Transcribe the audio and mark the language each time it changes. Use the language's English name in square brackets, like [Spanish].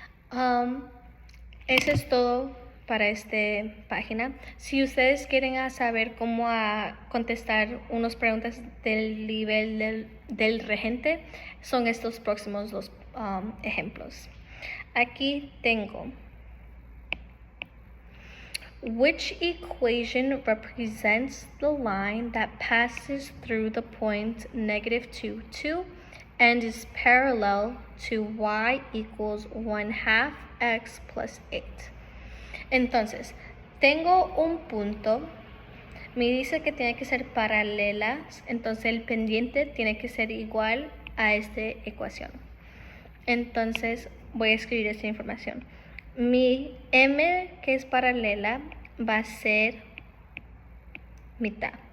[Spanish] Eso es todo para esta página. Si ustedes quieren saber cómo contestar unas preguntas del nivel del regente, son estos próximos dos ejemplos. Aquí tengo: [English] which equation represents the line that passes through the point -2, 2 and is parallel to y equals 1/2 x plus 8? [Spanish] Entonces, tengo un punto, me dice que tiene que ser paralelas, entonces el pendiente tiene que ser igual a esta ecuación. Entonces, voy a escribir esta información. Mi m, que es paralela, va a ser mitad.